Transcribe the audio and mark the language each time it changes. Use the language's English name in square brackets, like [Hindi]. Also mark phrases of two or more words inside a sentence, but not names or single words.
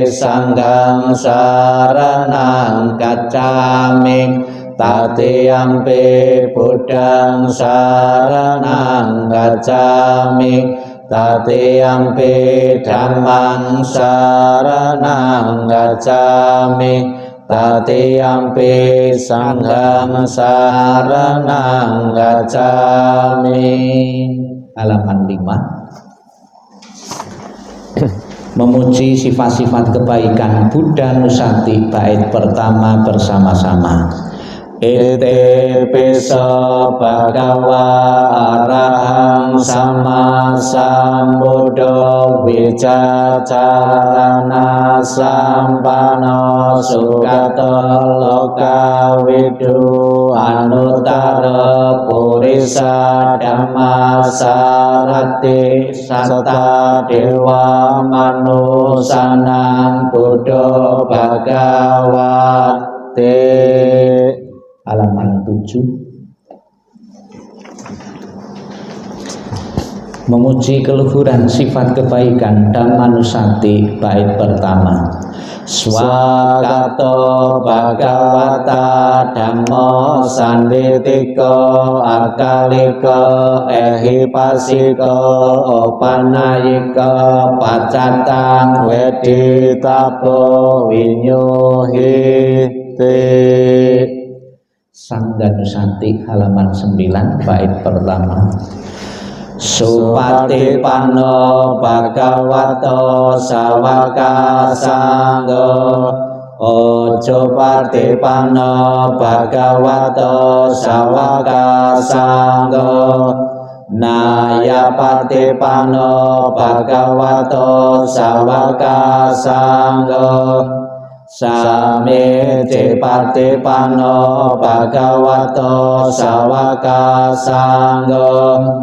[Pali] Sanghang saranang gacchami, Tatiyampi Buddhang saranang gacchami, Tatiyampi Dhammang saranang gacchami, Tatiyampi Sanghang saranang gacchami. [Indonesian] Halaman 5. Memuji sifat-sifat kebaikan Buddha Nusati, bait pertama bersama-sama. [Pali] Ite piso bhagava arahang sama sambuddho wicacarana sampano sugato loka widu anuttara purisa dhamma sarati satta dewa manusanang buddho bhagavate. [Indonesian] Halaman 7. Memuji keluhuran sifat kebaikan Dhammanusati, bait pertama. [Pali] Swakato Bhagavata Dhammo Sanditiko Akaliko Ehipasiko Opanayiko Pacatang Weditapo Vinyuhite. [Indonesian] Sangga Nusati, halaman 9, bait pertama. [Pali] Supatipano Bhagavato Sawaka Sanggo, Ojo Patipano Bhagavato Sawaka Sanggo, Naya Patipano Bhagavato Sawaka Sanggo, Sami Patipano Bhagavato Sawaka Sanggo,